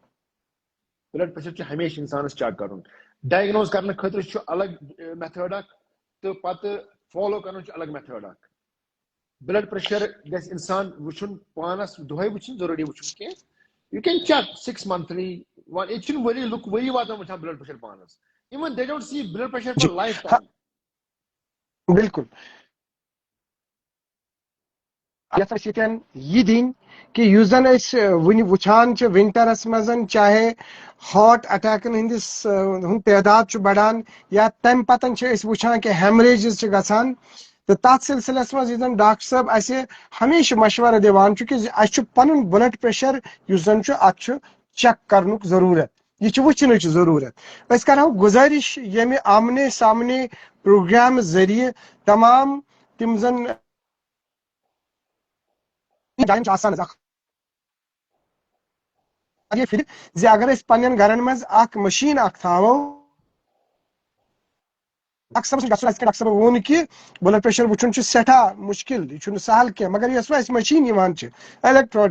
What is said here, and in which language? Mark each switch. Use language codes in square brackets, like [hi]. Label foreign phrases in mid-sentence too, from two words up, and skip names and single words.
[en] blood pressure [ks] چھُ ہمیشہِ انسانس چیک کرُن ڈایگنوز کرنہٕ خٲطرٕ چھُ الگ میتھڈ اکھ تہٕ پتہٕ فالو کرُن چھُ الگ میتھڈ اکھ بلڈ پریشر گژھِ انسان وٕچھُن پانس دۄہے وٕچھُن ضروٗری وٕچھُن کینٛہہ [en] you can check 6 monthly [ks] ییٚتہِ چھُنہٕ ؤری لُکھ ؤری واتان وٕچھان بلڈ پریشر پانس [en] even they don't see blood pressure for life time [ks] بالکل یتھ أسۍ ییٚتٮ۪ن یہِ دِنۍ کہ یُس زن أسۍ وٕنہِ وٕچھان چھِ ونٹرس منٛز چاہے [en] heart attacks [ks] ہٕنٛدس ہُنٛد تعداد چھُ بڑان یا تمہِ پتن چھِ أسۍ وٕچھان کہ ہیمریجز چھِ گژھان تہٕ تتھ سلسلس منٛز یُس زن ڈاکٹر صٲب اَسہِ ہمیشہِ مشورٕ دِوان چھُ کہ اَسہِ چھُ پنُن [en] blood pressure [ks] یُس زن چھُ اتھ چھُ چیک کرنُک ضروٗرت یہِ چھُ وٕچھنٕچ ضروٗرت أسۍ کرہو گُزٲرِش ییٚمہِ آمنے سامنے پروگرام ذٔریعہٕ تمام تِم زن جایَن چھُ آسان زِ اگر أسۍ پننٮ۪ن گرن منٛز اکھ مشیٖن اکھ تھاوو ڈاکٹر صٲبس گژھُن اَسہِ ڈاکٹر صٲبن ووٚن کہ [en] blood pressure [ks] وٕچھُن چھُ سٮ۪ٹھاہ مُشکل یہِ چھُنہٕ سہل کینٛہہ مگر یۄس وۄنۍ اَسہِ مشیٖن یِوان چھِ الیکٹرانک